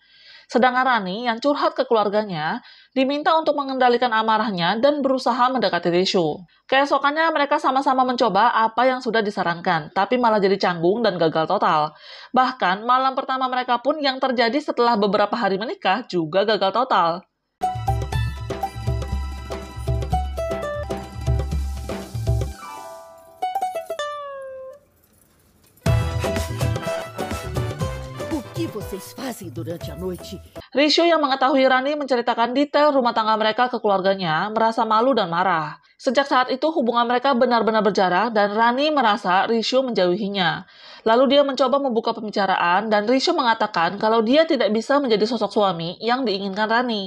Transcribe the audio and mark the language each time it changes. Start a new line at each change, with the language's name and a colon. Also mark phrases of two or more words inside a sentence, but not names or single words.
Indonesian: Sedangkan Rani yang curhat ke keluarganya diminta untuk mengendalikan amarahnya dan berusaha mendekati Rishu. Keesokannya mereka sama-sama mencoba apa yang sudah disarankan, tapi malah jadi canggung dan gagal total. Bahkan malam pertama mereka pun yang terjadi setelah beberapa hari menikah juga gagal total.
Portuguese: O que vocês fazem durante a noite?
Indonesian: Rishu yang mengetahui Rani menceritakan detail rumah tangga mereka ke keluarganya merasa malu dan marah. Sejak saat itu hubungan mereka benar-benar berjarak dan Rani merasa Rishu menjauhinya. Lalu dia mencoba membuka pembicaraan dan Rishu mengatakan kalau dia tidak bisa menjadi sosok suami yang diinginkan Rani.